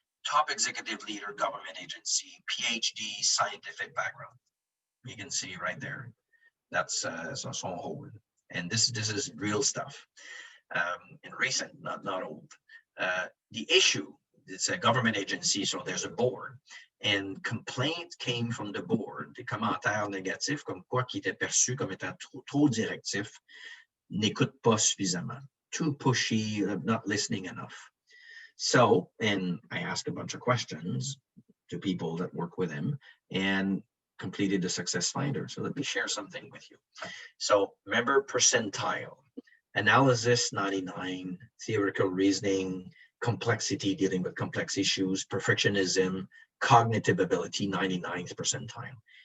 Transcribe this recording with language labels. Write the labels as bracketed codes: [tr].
[en] Top executive leader, government agency, PhD, scientific background. You can see right there. That's son hold. And this is real stuff. And recent, not old. The issue, it's a government agency, so there's a board. And complaints came from the board, [fr] des commentaires négatifs comme quoi qui était perçu comme étant trop directif, n'écoute pas suffisamment, [en] too pushy, not listening enough. So, and I asked a bunch of questions to people that work with him and completed the success finder. So let me share something with you. So remember percentile, analysis 99, theoretical reasoning, complexity, dealing with complex issues, perfectionism, cognitive ability, 99th percentile.